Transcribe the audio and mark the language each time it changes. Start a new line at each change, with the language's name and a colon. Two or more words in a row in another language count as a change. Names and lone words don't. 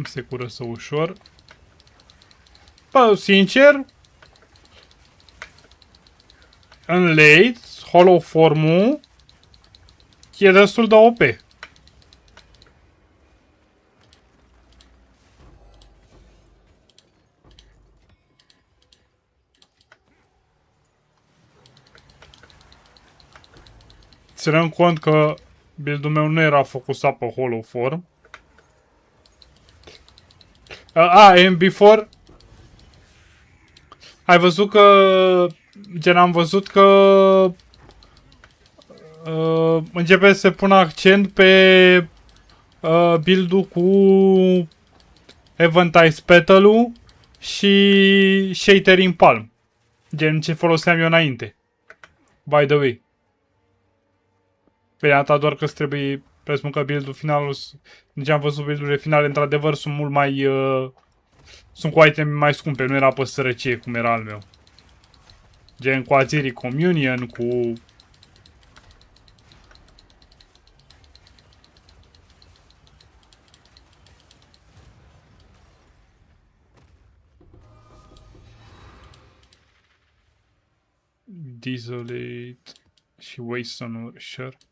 Romanian: Se curăță ușor. Bă, sincer, în late, hollow form-ul e destul de OP. Ținând cont că build-ul meu nu era focusat pe hollow form.
English: And before...
Romanian: Ai văzut că... Gen, am văzut că... începe să se pună accent pe... build-ul cu... Eventize Petal-ul și... Shattering Palm. Gen, ce foloseam eu înainte.
English: By the way.
Romanian: Bine, atâta doar că trebuie... Presupun că build-ul final... Deci am văzut build-urile finale, într-adevăr, sunt mult mai... sunt cu iteme mai scumpe, nu era pe sărăcie, cum era al meu. Gen cu Azeri Communion, cu... Desolate și Wasteland, sure.